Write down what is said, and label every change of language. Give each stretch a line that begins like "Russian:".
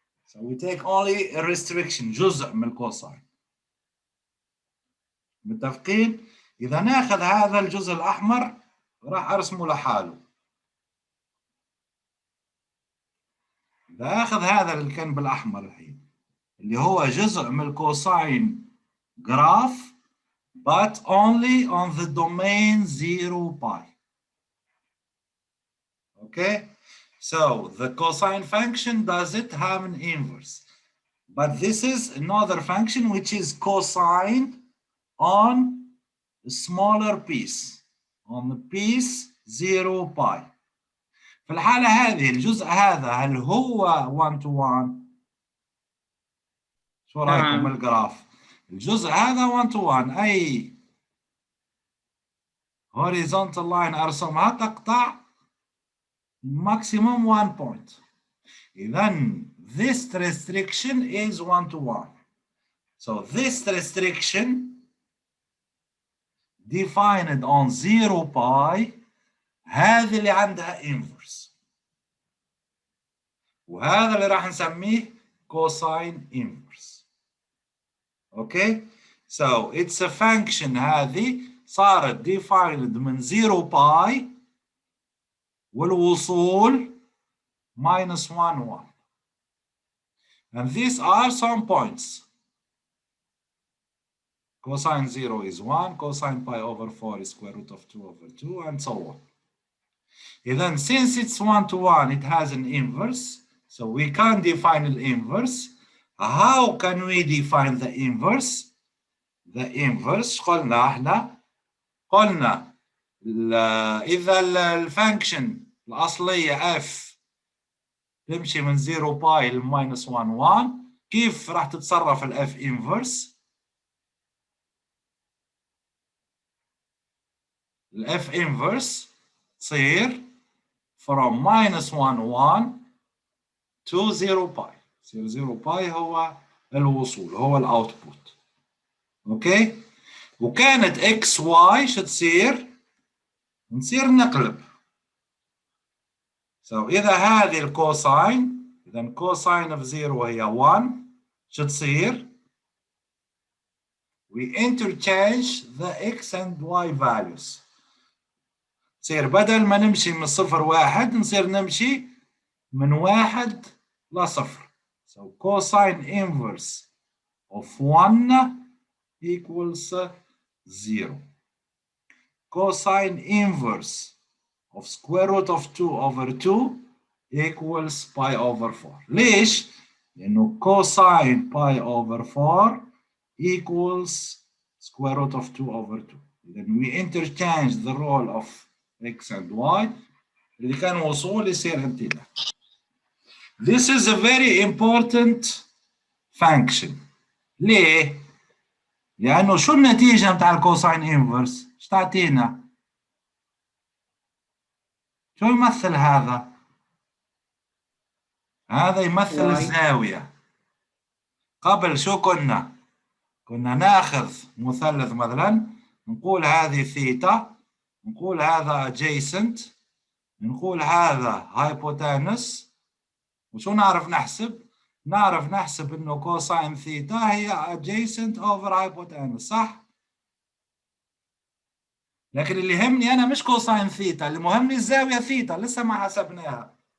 English: So we take only a restriction،
Arabic: جزء من الكوساين. متفقين؟ إذا ناخذ هذا الجزء الأحمر راح أرسمه لحاله. إذا آخذ هذا اللي كان بالأحمر الحين، اللي هو جزء من الكوساين جراف
English: but only on the domain 0 pi. Okay, so the cosine function doesn't have an inverse, but this is another function which is cosine on a smaller piece, on the piece 0 pi.
Arabic: في الحالة هذه الجزء هذا هل هو 1 to 1؟ شو رأيكم بالجراف؟ الجزء هذا 1 to 1، أي horizontal line أرسمها تقطع maximum 1 point.
English: Then this restriction is 1 to 1. So this restriction defined on 0 pi
Arabic: هذه اللي عندها
English: inverse،
Arabic: وهذا اللي راح نسميه
English: cosine inverse. Okay, so it's a function
Arabic: هذه صارت
English: defined من 0 pi والوصول minus 1 1. And these are some points. Cosine 0 is 1, cosine pi over 4 is square root of 2 over 2, and so on. And then since it's 1 to 1, it has an inverse, so we can't define the inverse. How can we define the inverse? The inverse
Arabic: قلنا احنا قلنا إذا الفانكشن الأصلية f تمشي من 0 باي ل minus 1 1، كيف راح تتصرف الاف انفرس؟ الاف انفرس تصير
English: from minus 1 1 to
Arabic: 0 باي. 0 باي هو الوصول، هو الاوتبوت. اوكي؟ وكانت اكس واي شو تصير؟ نصير نقلب.
English: So
Arabic: إذا هذه الكوساين، إذا كوساين
English: of 0
Arabic: هي 1، شو تصير؟
English: We interchange the x and y values.
Arabic: تصير بدل ما نمشي من 0 1 نصير نمشي من 1 ل 0.
English: So cosine inverse of 1 equals 0. Cosine inverse of square root of 2 over 2 equals pi over 4.
Arabic: ليش؟ لأنه
English: cosine pi over 4 equals square root of 2 over 2. Then we interchange the role of x and y.
Arabic: اللي كان وصول يصير امتداد.
English: This is a very important function.
Arabic: ليه؟ لأنه شو النتيجة بتاع الكوساين انفرس؟ ايش تعطينا؟ شو يمثل هذا؟ هذا يمثل الزاوية. قبل شو كنا؟ كنا ناخذ مثلث مثلا، نقول هذه ثيتا، نقول هذا adjacent، نقول هذا hypotenuse، وشو نعرف نحسب؟ نعرف نحسب انه كوساين ثيتا هي adjacent over hypotenuse، صح؟ لكن اللي يهمني انا مش كوساين ثيتا، اللي مهمني الزاوية ثيتا، لسه ما حسبناها.